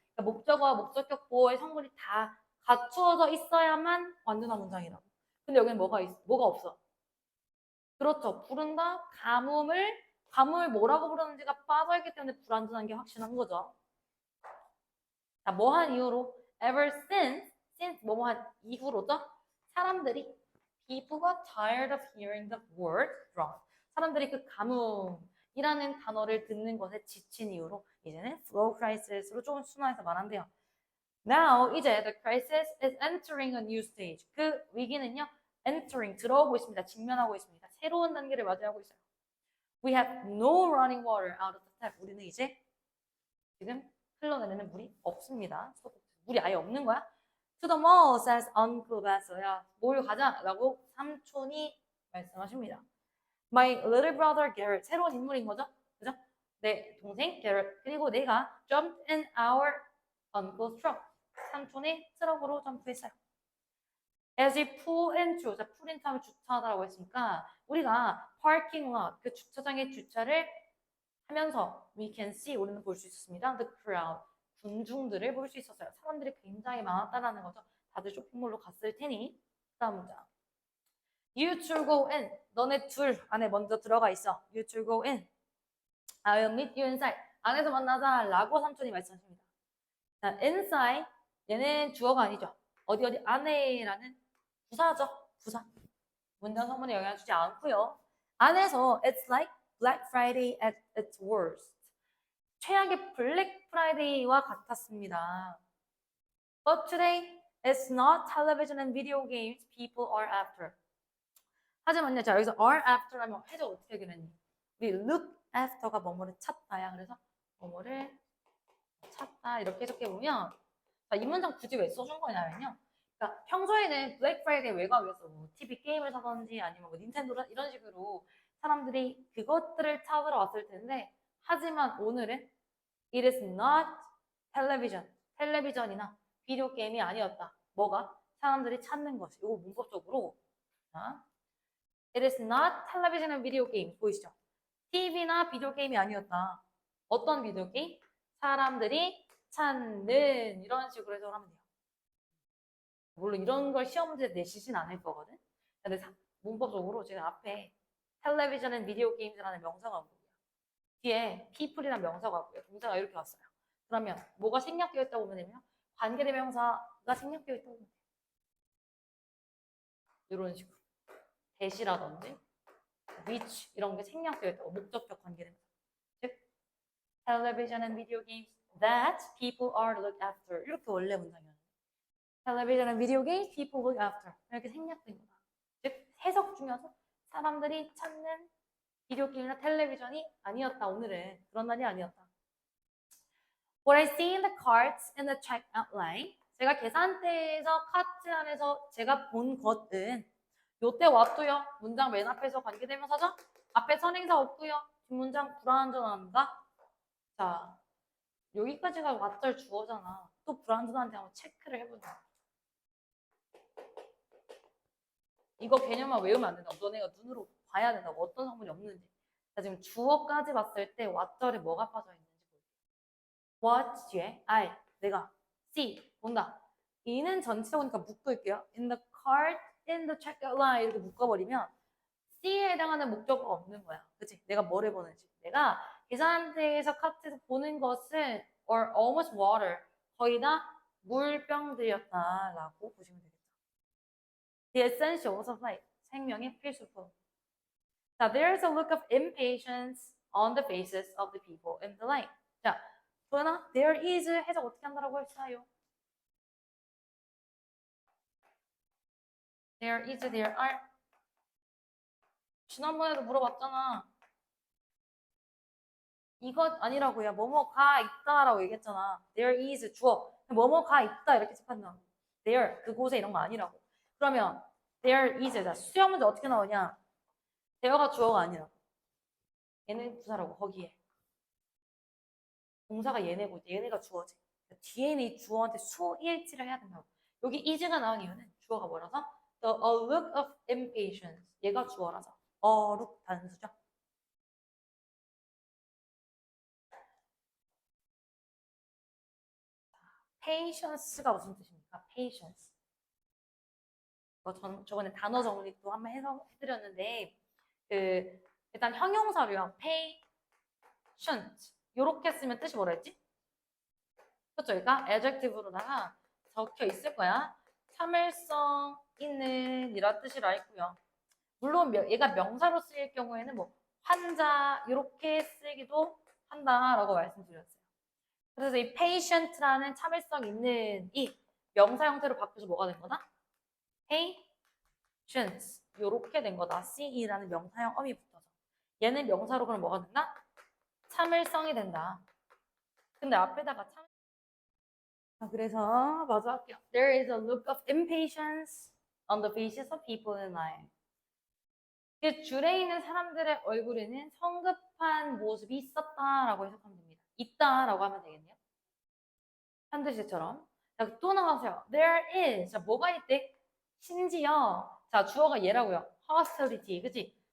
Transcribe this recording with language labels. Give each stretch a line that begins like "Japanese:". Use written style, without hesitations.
Korean: 그러니까 목적어와 목적격 보어의 성분이 다 갖추어져 있어야만 완전한 문장이라고. 근데 여기는 뭐가 없어? 그렇죠. 부른다, 가뭄을 뭐라고 부르는지가 빠져있기 때문에 불완전한 게 확실한 거죠. 자, 뭐한 이후로 ever since 뭐뭐한 이후로죠. 사람들이
English: people tired of hearing the word drought.
Korean: 사람들이 그 가뭄이라는 단어를 듣는 것에 지친 이후로 이제는 flow crisis로 조금 순화해서 말한대요.
English: Now
Korean: 이제
English: the crisis is entering a new stage.
Korean: 그 위기는요,
English: entering
Korean: 들어오고 있습니다. 직면하고 있습니다. 새로운 단계를 맞이하고 있어요.
English: We have no running water out of the tap.
Korean: 우리는 이제 지금 흘러내리는 물이 없습니다. 물이 아예 없는 거야.
English: To the mall, says Uncle Basso야.
Korean: 뭘 가자라고 삼촌이 말씀하십니다. My little brother Garrett. 새로운 인물인 거죠? 그죠? 내 동생 Garrett. 그리고 내가
English: jumped in our uncle's truck.
Korean: 삼촌의 트럭으로 점프했어요.
English: As we pull into,
Korean: 자,
English: pull into
Korean: 하면 주차하다라고 했으니까 우리가
English: parking lot,
Korean: 그 주차장에 주차를 하면서
English: we can see,
Korean: 우리는 볼 수 있었습니다.
English: The crowd,
Korean: 군중들을 볼 수 있었어요. 사람들이 굉장히 많았다라는 거죠. 다들 쇼핑몰로 갔을 테니. 다음 문장.
English: You two go in.
Korean: 너네 둘 안에 먼저 들어가 있어.
English: You two go in. I'll meet you inside.
Korean: 안에서 만나자 라고 삼촌이 말씀하십니다. 자, inside, 얘는 주어가 아니죠. 어디 안에라는 부사죠. 부사. 문장 성분에 영향을 주지 않고요. 안에서
English: it's like Black Friday at its worst.
Korean: 최악의 블랙 프라이데이와 같았습니다.
English: But today, it's not television and video games people are after.
Korean: 하지만요, 자, 여기서
English: are after
Korean: 라면 해석 어떻게 하겠니? 우리
English: look after
Korean: 가 뭐뭐를 찾다야. 그래서 뭐뭐를 찾다 이렇게 해석해보면, 자, 이 문장 굳이 왜 써준 거냐면요. 그러니까 평소에는 블랙 프라이데이 왜 가겠어? 뭐 TV 게임을 사던지 아니면 뭐 닌텐도 이런 식으로 사람들이 그것들을 찾으러 왔을 텐데, 하지만 오늘은
English: it is not television,
Korean: 텔레비전이나 비디오 게임이 아니었다. 뭐가? 사람들이 찾는 것이. 이거 문법적으로.
English: 자, it is not television and video game.
Korean: 보이시죠? TV나 비디오 게임이 아니었다. 어떤 비디오 게임? 사람들이 찾는, 이런 식으로 해서 하면 돼요. 물론 이런 걸 시험 문제 내시진 않을 거거든. 근데 문법적으로 지금 앞에 텔레비전은 비디오 게임즈라는 명사가 없고요. 뒤에 people이라는 명사가 없고요. 동사가 이렇게 왔어요. 그러면 뭐가 생략되어 있다고 보면 되면 관계대명사가 생략되어 있다고 보면 돼요. 이런 식으로. 대시라든지 which 이런 게 생략되어 있다고. 목적격 관계대명사. 즉
English: television and video games that people are looked after.
Korean: 이렇게 원래 문장이었는데
English: television and video games people look after.
Korean: 이렇게 생략된 거다. 즉 해석 중에서 사람들이 찾는 비디오 게임이나 텔레비전이 아니었다. 오늘은 그런 날이 아니었다.
English: What I see in the carts in the checkout line.
Korean: 제가 계산대에서 카트 안에서 제가 본 것은 요때 왔고요. 문장 맨 앞에서 관계대명사죠. 앞에 선행사 없고요. 뒷문장 불완전한가? 자, 여기까지가 왓절 주어잖아. 또 불완전한지 한번 체크를 해보자. 이거 개념만 외우면 안 된다고. 너네가 눈으로 봐야 된다고. 어떤 성분이 없는지. 자, 지금 주어까지 봤을 때 왓절에 뭐가 빠져 있는지 볼게요. what 뒤에 I 내가 see 본다. 이는 전체적으니까 묶을게요.
English: in the cart, in the checkout line
Korean: 이렇게 묶어버리면 C에 해당하는 목적어가 없는 거야. 그치? 내가 뭐를 보는지. 내가 계산대에서 카트에서 보는 것은
English: or almost water
Korean: 거의 다 물병들이었다라고 보시면 되겠죠.
English: The essentials of life
Korean: 생명의 필수품.
English: 자, there's a look of impatience on the faces of the people in the line.
Korean: 자, 도연아,
English: there is
Korean: 해석 어떻게 한다라고 했어요?
English: There is, there are.
Korean: 지난번에도 물어봤잖아. 이것 아니라고요. 뭐뭐가 있다라고 얘기했잖아.
English: There is
Korean: 주어. 뭐뭐가 있다 이렇게 చెప్ప한다. There 그곳에 이런 거 아니라고. 그러면
English: there is
Korean: 자 수요 문제 어떻게 나오냐? there가 주어가 아니라 얘는 부사라고 거기에. 동사가 얘네고 얘네가 주어지. 뒤에 있는 이 주어한테 수일치를 해야 된다고. 여기 is가 나온 이유는 주어가 뭐라서?
English: The a look of impatience.
Korean: 얘가 주어라서. look 단수죠. patience가 무슨 뜻입니까?
English: patience.
Korean: 저번에 단어 정리도 한번 해드렸는데 일단 형용사로요. patient 이렇게 쓰면 뜻이 뭐라 했지? 그렇죠? 그러니까 adjective로다가 적혀 있을 거야. 참을성 있는 이란 뜻이라 했고요. 물론 얘가 명사로 쓰일 경우에는 뭐 환자 이렇게 쓰기도 한다라고 말씀드렸어요. 그래서 이 patient라는 참을성 있는 이 명사 형태로 바뀌어서 뭐가 된 거다? patience 이렇게 된 거다. ce라는 명사형 어미 붙어서. 얘는 명사로 그럼 뭐가 된다? 참을성이 된다. 근데 앞에다가 그래서 마저 할게요.
English: There is a look of impatience on the faces of people in line.
Korean: 줄에 있는 사람들의 얼굴에는 성급한 모습이 있었다라고 해석하면 됩니다. 있다라고 하면 되겠네요. 한글씨처럼. 자, 또 나가세요.
English: There is.
Korean: 자, 뭐가 있대? 심지어. 자, 주어가 얘라고요. hostility. 그치?